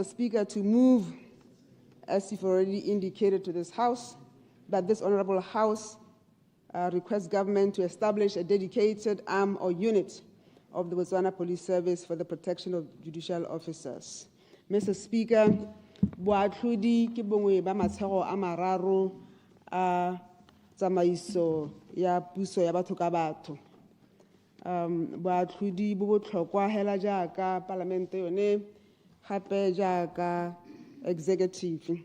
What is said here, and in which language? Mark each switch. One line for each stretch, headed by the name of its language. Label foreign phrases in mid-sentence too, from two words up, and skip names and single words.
English: Speaker, to move, as you've already indicated to this House, that this Honorable House requests government to establish a dedicated arm or unit of the Botswana Police Service for the protection of judicial officers. Mr. Speaker,
Tswana: boatlhodi ke bongwe ba matshego a mararo a tsamaiso ya puso ya batho ka batho. Boatlhodi bo botlhokwa hela jaaka palamente yone gape jaaka executive.